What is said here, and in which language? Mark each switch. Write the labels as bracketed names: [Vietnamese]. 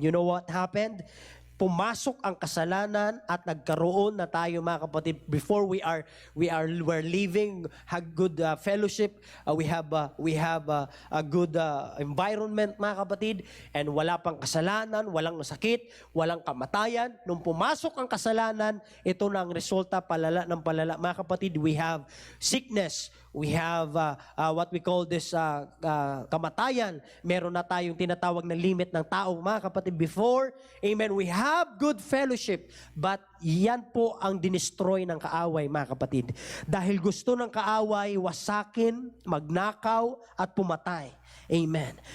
[English] You know what happened? [Filipino] Pumasok ang kasalanan at nagkaroon na tayo, mga kapatid, [English] before we're living a good fellowship, we have a good environment, [Filipino] mga kapatid, and wala pang kasalanan, walang sakit, walang kamatayan. Nung pumasok ang kasalanan, ito na ang resulta, palala ng palala, mga kapatid. [English] We have sickness, we have what we call this kamatayan. [Filipino] Meron na tayong tinatawag na limit ng tao, mga kapatid. [English] Before, amen, we have good fellowship, but [Filipino] yan po ang dinestroy ng kaaway, mga kapatid. Dahil gusto ng kaaway wasakin, magnakaw, at pumatay. Amen.